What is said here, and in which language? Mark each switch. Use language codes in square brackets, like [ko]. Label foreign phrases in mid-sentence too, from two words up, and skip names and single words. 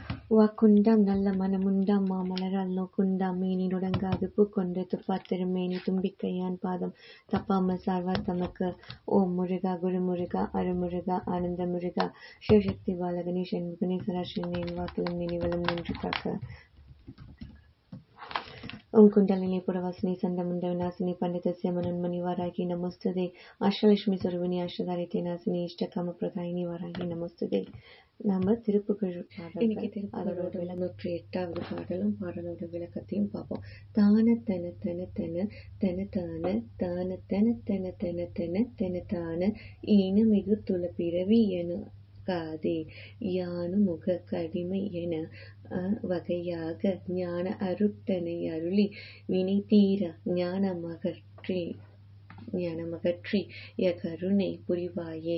[ta] வாக்குண்டாம் நல்ல மனமுண்டாம் மாமலரால் நோக்குண்டாம் மேனி நொடங்காது பூக்கொண்டு துப்பாத்திருமேனி தும்பிக்கையான் பாதம் தப்பாமல் சார்வார் தமக்கு. ஓம் முருகா குருமுருகா அருமுருகா ஆனந்த முருகா சிவசக்தி பாலகனே சண்முகனே சராசரனே என் வாக்கிலும் நினைவலும் நின்று காக்க. [sa] ओम कुंडलिनी पुरवासिनी संडमुंड विनाशिनी पंडितस्य मनोन्मणि वाराही नमस्तुते अष्टलक्ष्मी स्वरूपिणी अष्टधारिते नासिनी इष्टकाम प्रदायिनी वाराही नमस्तुते. [ta] நம்ம திருப்புகழ் இன்னைக்கு அதோட 108வது பாடலும் பாடலோட விளக்கத்தையும் பார்ப்போம். தான தன தன தன தன தான தான தன தன தன தன தன தான ஈன மிகு துள பிறவி என காதே யானு முக கடிமை என வகையாக ஞான அருட்டனை அருளி வினை தீர ஞானமகற்றி கருணை புரிவாயே.